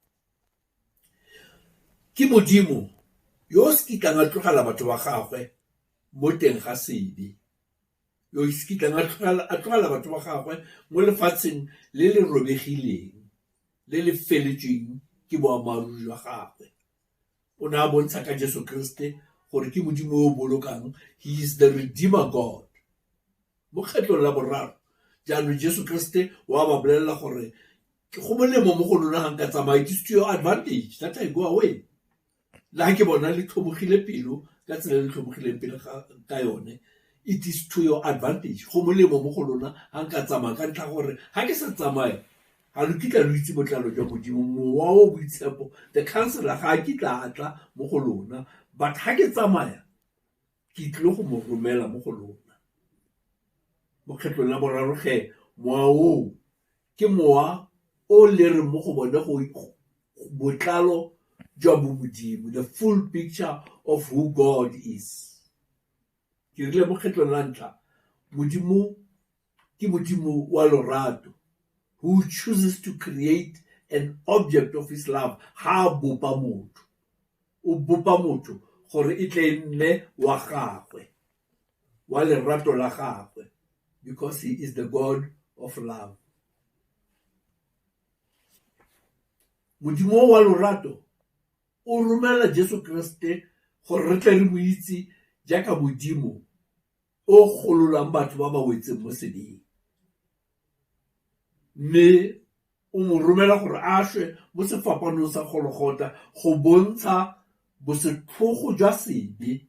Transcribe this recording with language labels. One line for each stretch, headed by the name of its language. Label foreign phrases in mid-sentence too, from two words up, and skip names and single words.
Tswana: Ke Modimo yo o se kitlang a tlogela batho ba gagwe mo teng ga sebe, yo se kitlang a tlogela batho ba gagwe mo lefatsheng le le robegileng, le le feletsweng ke boammaaruri jwa gagwe. O ne a bontsha ka Jesu Kriste gore ke Modimo o bolokang,
English: he is the Redeemer God.
Tswana: Mo kgetlong la boraro jaanong Jesu Kriste wa ba bolelela gore ke go molemo mo go lona ga nka tsamaya,
English: it is to your advantage that I go away.
Tswana: Le ha ke bona le tlhomogile pelo ka tsela le tlhomogileng pele ka yone,
English: it is to your advantage.
Tswana: Go molemo mo go lona ga nka tsamaya ka ntlha gore ga ke sa tsamaya ga re kitla re itse botlalo jwa modimo mowa o boitshepo
English: the counselor
Tswana: ga a kitla atla mo go lona but ga ke tsamaya ke tlile go mo romela mo go lona mo kgetlong la boraro ge mowa o ke mowa o le re mo go bone go botlalo jwa modimo
English: the full picture of who God is
Tswana: ke rile mo kgetlong la ntlha modimo ke modimo wa lorato
English: who chooses to create an object of his love
Tswana: ha bopa motho o bopa motho gore e tle nne wa gagwe wa lerato la gagwe
English: because he is the God of love
Tswana: modimo wa lorato o romela Jesu Kriste gore re tle re mo itse jaaka modimo o gololang batho ba ba wetseng mo seding mme o mo romela gore a shwe mo sefapanong sa gologota go bontsha bosetlhogo jwa sebe